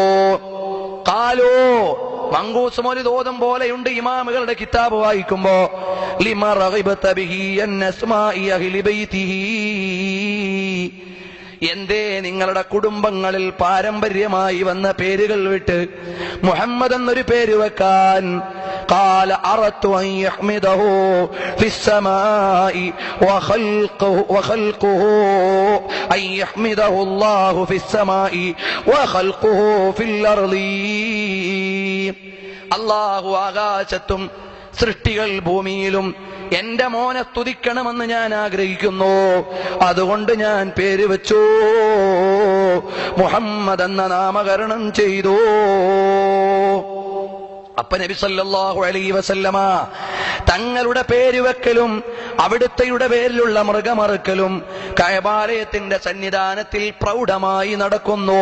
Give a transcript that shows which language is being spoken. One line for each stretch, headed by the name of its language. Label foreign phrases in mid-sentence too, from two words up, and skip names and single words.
Malayalam: ഖാലൂ, മങ്കൂസ് മൗലിദ് ഓതും പോലെയുണ്ട് ഇമാമുകളുടെ കിതാബ് വായിക്കുമ്പോ,
Arabic: لما رغبت به عن أسماء أهل بيته.
Malayalam: എന്തേ നിങ്ങളുടെ കുടുംബങ്ങളിൽ പാരമ്പര്യമായി വന്ന പേരുകൾ വിട്ട് മുഹമ്മദ് എന്നൊരു പേര് വെക്കാൻ?
Arabic: قال أردت أن يحمده في السماء وخلقه أن يحمده الله في السماء وخلقه في الأرض.
Malayalam: അല്ലാഹു ആകാശത്തും സൃഷ്ടികൾ ഭൂമിയിലും എന്റെ മോനെ സ്തുതിക്കണമെന്ന് ഞാൻ ആഗ്രഹിക്കുന്നു. അതുകൊണ്ട് ഞാൻ പേര് വെച്ചു, മുഹമ്മദ് എന്ന നാമകരണം ചെയ്തു. അപ്പ നബി
Arabic: صلى الله عليه وسلم
Malayalam: തങ്ങളുടെ പേര് വെക്കലും അവിടുത്തെയുടെ പേരിലുള്ള മൃഗമറുക്കലും കഅബാലയത്തിന്റെ സന്നിധാനത്തിൽ പ്രൗഢമായി നടക്കുന്നു.